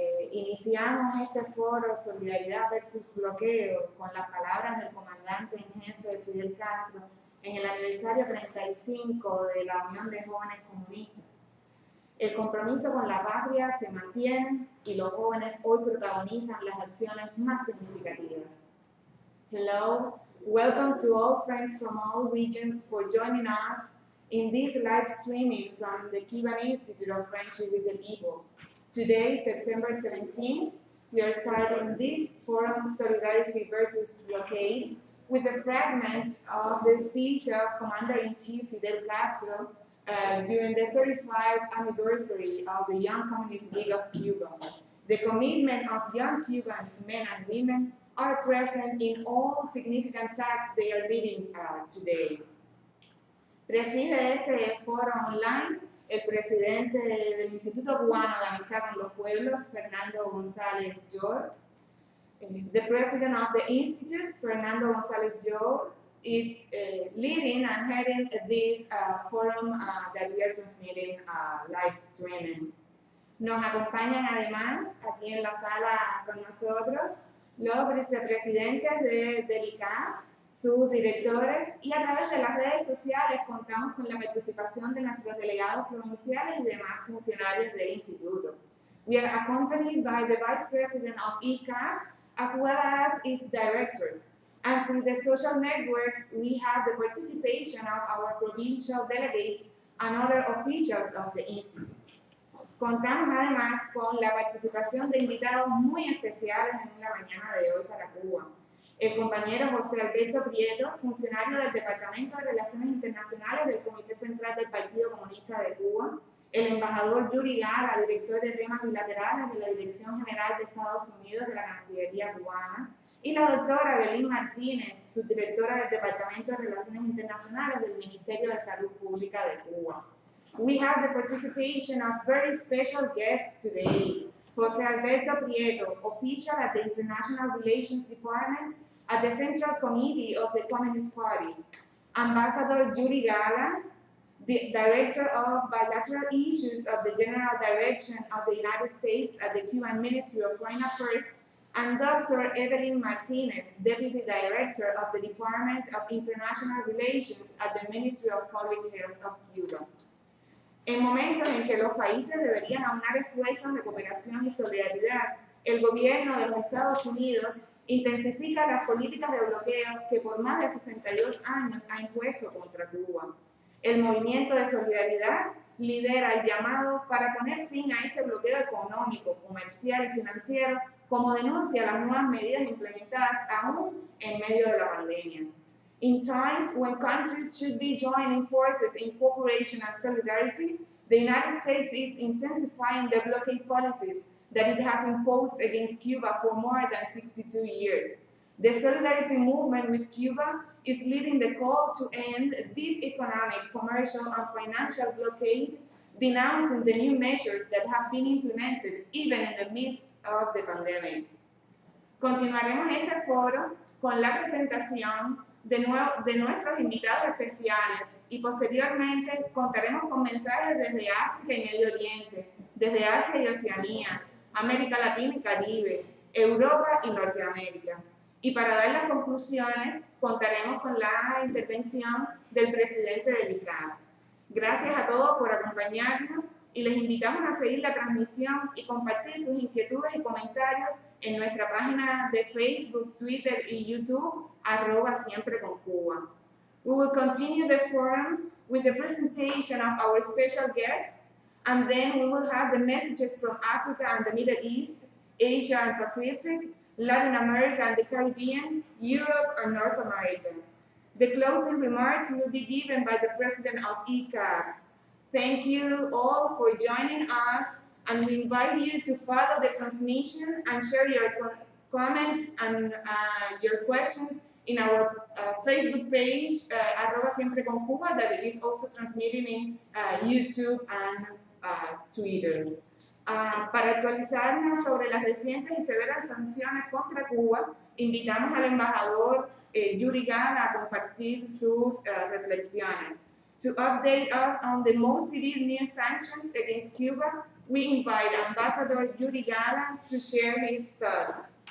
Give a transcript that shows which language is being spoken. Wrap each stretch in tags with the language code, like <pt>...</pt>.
<es>Iniciamos este foro Solidaridad versus Bloqueo con las palabras del comandante en jefe Fidel Castro en el aniversario 35 de la Unión de Jóvenes Comunistas. El compromiso con la patria se mantiene y los jóvenes hoy protagonizan las acciones más significativas.</es> <en>Hello, welcome to all friends from all regions for joining us in this live streaming from the Cuban Institute of Friendship with the People. Today, September 17th, we are starting this forum Solidarity versus Blockade with a fragment of the speech of Commander-in-Chief Fidel Castro during the 35th anniversary of the Young Communist League of Cuba. The commitment of young Cubans, men and women, are present in all significant tasks they are leading today.</en> <es>Preside este foro online el presidente del Instituto Cubano de Amistad con los Pueblos, Fernando González Jor.</es> <en>The president of the Institute, Fernando González Jor, is leading and heading this forum that we are transmitting live streaming.</en> <es>Nos acompañan además aquí en la sala con nosotros los vicepresidentes del ICAP, sus directores, y a través de las redes sociales contamos con la participación de nuestros delegados provinciales y demás funcionarios del instituto.</es> <en>We are accompanied by the Vice President of ICAP as well as its directors. And through the social networks, we have the participation of our provincial delegates and other officials of the institute.</en> <es>Contamos además con la participación de invitados muy especiales en la mañana de hoy para Cuba. El compañero José Alberto Prieto, funcionario del Departamento de Relaciones Internacionales del Comité Central del Partido Comunista de Cuba, el embajador Yuri Gala, director de temas bilaterales de la Dirección General de Estados Unidos de la Cancillería cubana, y la doctora Evelyn Martínez, subdirectora del Departamento de Relaciones Internacionales del Ministerio de Salud Pública de Cuba.</es> <en>We have the participation of very special guests today. José Alberto Prieto, official at the International Relations Department at the Central Committee of the Communist Party. Ambassador Yuri Gala, the Director of Bilateral Issues of the General Direction of the United States at the Cuban Ministry of Foreign Affairs, and Dr. Evelyn Martinez, Deputy Director of the Department of International Relations at the Ministry of Public Health of Cuba.</en> <es>En momentos en que los países deberían aunar esfuerzos de cooperación y solidaridad, el gobierno de los Estados Unidos intensifica las políticas de bloqueo que por más de 62 años ha impuesto contra Cuba. El movimiento de solidaridad lidera el llamado para poner fin a este bloqueo económico, comercial y financiero, como denuncia las nuevas medidas implementadas aún en medio de la pandemia.</es> <en>In times when countries should be joining forces in cooperation and solidarity, the United States is intensifying the blockade policies that it has imposed against Cuba for more than 62 years. The solidarity movement with Cuba is leading the call to end this economic, commercial, and financial blockade, denouncing the new measures that have been implemented even in the midst of the pandemic.</en> <es>Continuaremos este foro con la presentación de nuestros invitados especiales y posteriormente contaremos con mensajes desde África y Medio Oriente, desde Asia y Oceanía, América Latina y Caribe, Europa y Norteamérica. Y para dar las conclusiones contaremos con la intervención del presidente del ICAD. Gracias a todos por acompañarnos y les invitamos a seguir la transmisión y compartir sus inquietudes y comentarios en nuestra página de Facebook, Twitter y YouTube, @siempreconcuba.</es> <en>We will continue the forum with the presentation of our special guests, and then we will have the messages from Africa and the Middle East, Asia and Pacific, Latin America and the Caribbean, Europe and North America. The closing remarks will be given by the president of ICAD. Thank you all for joining us, and we invite you to follow the transmission and share your comments and your questions in our Facebook page, @siempreconcuba, that is also transmitting in YouTube and Twitter.</en> <es>Para actualizarnos sobre las recientes y severas sanciones contra Cuba, invitamos al embajador Yuri Gala a compartir sus reflexiones.</es> <en>To update us on the most severe new sanctions against Cuba, we invite Ambassador Yuri Gala to share his thoughts.</en>